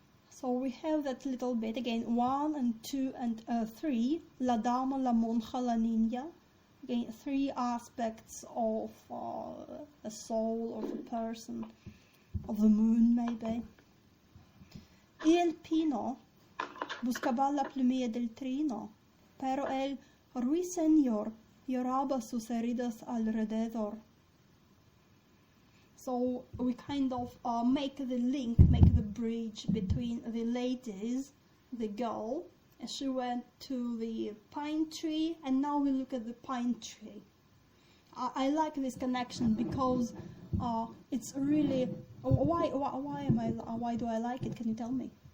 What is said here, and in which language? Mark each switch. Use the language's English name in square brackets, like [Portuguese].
[English] So we have that little bit again, 1 and 2 and 3. [Spanish] La dama, la monja, la niña. [English] Again, 3 aspects of a soul of a person, of the moon maybe. [Spanish] Y el pino buscaba la plumilla del trino, pero el ruiseñor lloraba sus heridas alrededor. [English] So we kind of make the link, make the bridge between the ladies, the girl. She went to the pine tree, and now we look at the pine tree. I like this connection because it's really why do I like it? Can you tell me?